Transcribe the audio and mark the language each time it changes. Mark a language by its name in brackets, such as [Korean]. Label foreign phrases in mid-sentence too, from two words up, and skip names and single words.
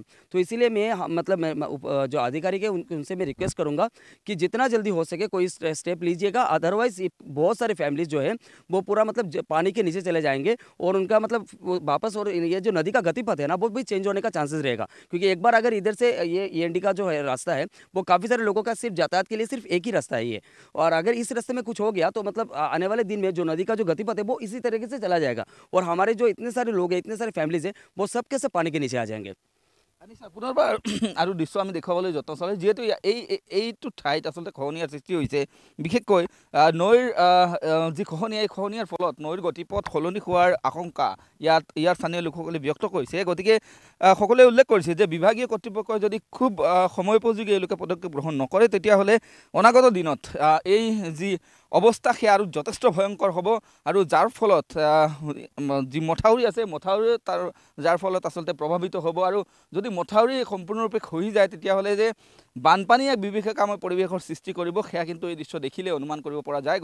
[Hindi] तो इसीलिए मैं जो अधिकारी के उनसे मैं रिक्वेस्ट करूंगा कि जितना जल्दी हो सके कोई स्टेप लीजिएगा, अदरवाइज बहुत सारे फैमिलीज जो है वो पूरा मतलब पानी के नीचे चले जाएंगे और उनका मतलब वापस, और ये जो नदी का गतिपथ है ना वो भी चेंज होने का चांसेस रहेगा, क्योंकि एक बार अगर इधर से ये END का जो है रास्ता है वो काफ़ी सारे लोगों का सिर्फ यातायात के लिए सिर्फ एक ही रास्ता है ये, और अगर इस रास्ते में कुछ हो गया तो मतलब आने वाले दिन में जो नदी का जो गतिपथ है वो इसी तरीके से चला जाएगा और हमारे जो इतने सारे लोग हैं, इतने सारे फैमिलीज हैं, वो सबके सब पानी के नीचे आ जाएंगे। [Assamese] পুনৰবাৰ আৰু দৃশ্য আমি দেখুৱাবলৈ যত্ন চলে, যিহেতু এইটো ঠাইত আচলতে খহনীয়াৰ সৃষ্টি হৈছে, বিশেষকৈ নৈৰ যি খহনীয়া, এই খহনীয়াৰ ফলত নৈৰ গতিপথ সলনি হোৱাৰ আশংকা ইয়াৰ স্থানীয় লোকসকলে ব্যক্ত কৰিছে। গতিকে সকলোৱে উল্লেখ কৰিছে যে বিভাগীয় কৰ্তৃপক্ষই যদি খুব সময়োপযোগী এওঁলোকে পদক্ষেপ গ্ৰহণ নকৰে তেতিয়াহ'লে অনাগত দিনত এই যি অৱস্থা সেয়া আৰু যথেষ্ট ভয়ংকৰ হ'ব, আৰু যাৰ ফলত যি মথাউৰি আছে মথাউৰি যাৰ ফলত আচলতে প্ৰভাৱিত হ'ব, আৰু যদি মথাউৰি সম্পূৰ্ণৰূপে খহি যায় তেতিয়াহ'লে যে বানপানী এক বিভীষিকাময় পৰিৱেশৰ সৃষ্টি কৰিব, সেয়া কিন্তু এই দৃশ্য দেখিলে অনুমান কৰিব পৰা যায়।